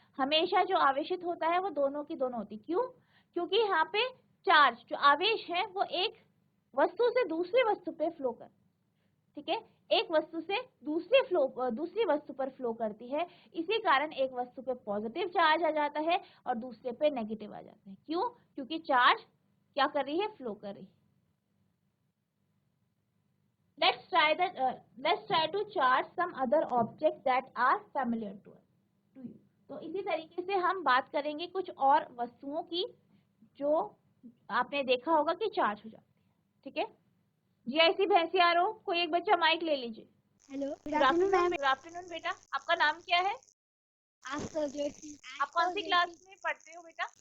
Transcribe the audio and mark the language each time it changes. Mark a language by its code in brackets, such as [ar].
[hi] हमेशा जो आवेशित होता है वो दोनों की दोनों होती, क्यों, क्योंकि यहाँ पे चार्ज, जो आवेश है वो एक वस्तु से दूसरी वस्तु पे फ्लो कर, ठीक है, एक वस्तु से दूसरी वस्तु पर फ्लो करती है, इसी कारण एक वस्तु पे पॉजिटिव चार्ज आ जाता है और दूसरे पे नेगेटिव आ जाता है। क्यों, क्योंकि चार्ज क्या कर रही है, फ्लो कर रही है। [en] let's try to charge some other objects that are familiar to you. [hi] तो इसी तरीके से हम बात करेंगे कुछ और वस्तुओं की जो आपने देखा होगा कि चार्ज हो जाती है, ठीक है। जीआईसी भैंसियारो, कोई एक बच्चा माइक ले लीजिए। हेलो, गुड आफ्टरनून बेटा, आपका नाम क्या है, आप कौन सी क्लास में पढ़ते हो बेटा,